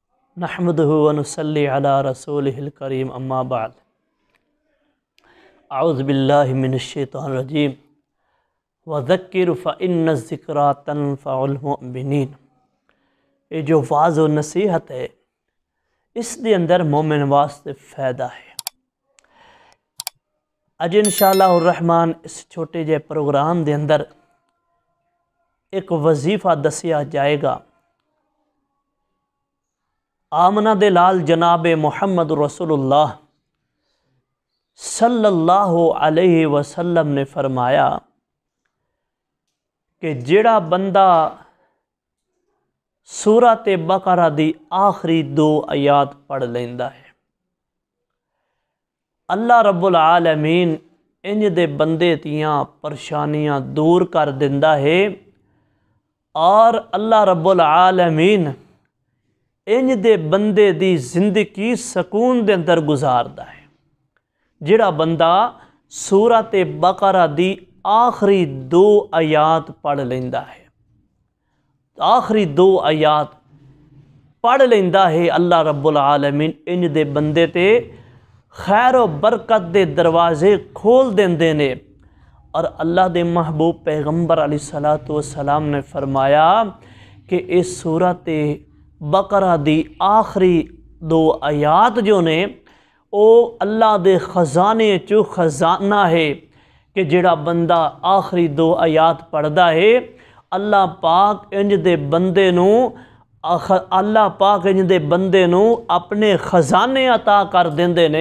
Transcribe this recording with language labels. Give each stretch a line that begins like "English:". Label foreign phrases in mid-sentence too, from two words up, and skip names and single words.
Arabic: نحمده ونصلي على رسوله الكريم أما بعد. أعوذ بالله من الشيطان الرجيم وذكر فإن الذكرى تنفع المؤمنين.
Punjabi: یہ جو وعظ و نصیحت ہے اس دے اندر مومن واسطے فائدہ ہے. اج
Arabic: إن شاء الله الرحمن
Punjabi: اس چھوٹے جے پروگرام دے اندر اک وظیفہ دسیا جائے گا. آمنہ دے لال جناب
Arabic: محمد رسول الله صلى الله عليه وسلم
Punjabi: نے فرمایا کہ جیہڑا بندہ سورت بقرہ دی آخری 2 آیات پڑھ لیندا ہے,
Arabic: الله رب العالمين
Punjabi: اینج دے بندے دیاں پریشانیاں دور کر دیندا ہے اور
Arabic: الله رب العالمين
Punjabi: اینج دے بندے دی زندگی سکون دے اندر گزاردا ہے. جیہڑا بندہ سورت بقرہ دی آخری 2 آیات پڑھ لیندا ہے، آخری 2 آیات پڑھ لیندا ہے, आखिरी 2 आयात पढ़ लेंदा है,
Arabic: الله رب العالمين
Punjabi: اینج دے بندے تے خیر و برکت دے دروازے کھول دیندے نے. اور اللہ دے محبوب پیغمبر
Arabic: عليه الصلاة والسلام
Punjabi: نے فرمایا کہ اس سورت بقرہ دی آخری 2 آیات جو نے او اللہ دے خزانے چو خزانہ ہے کہ جیہڑا بندہ آخری 2 آیات پڑھدا ہے، اللہ پاک اینج دے بندے نوں اپنے خزانے عطا کر دیندے نے.